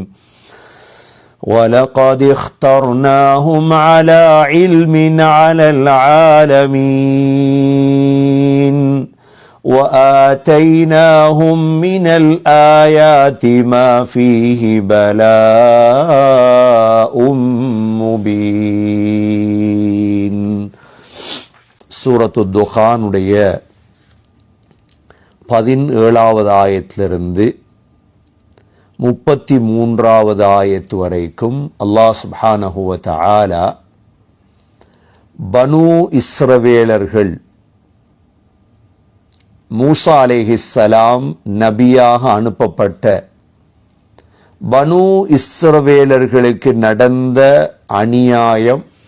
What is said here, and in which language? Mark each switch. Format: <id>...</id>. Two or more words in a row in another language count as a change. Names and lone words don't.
<ar>ولقد اخترناهم على علم على العالمين وآتيناهم من الآيات ما فيه بلاء مبين.</ar> <ta>சூரத்து துகானுடைய 17வது ஆயத்திலிருந்து 33வது ஆயத்து வரைக்கும்</ta> <ar>الله سبحانه و تعالى</ar> <ta>பனூ இஸ்ரவேலர்கள் மூசா அலைஹிஸ்ஸலாம் நபியாக அனுப்பப்பட்ட பனூ இஸ்ரவேலர்களுக்கு நடந்த அநியாயம்,</ta>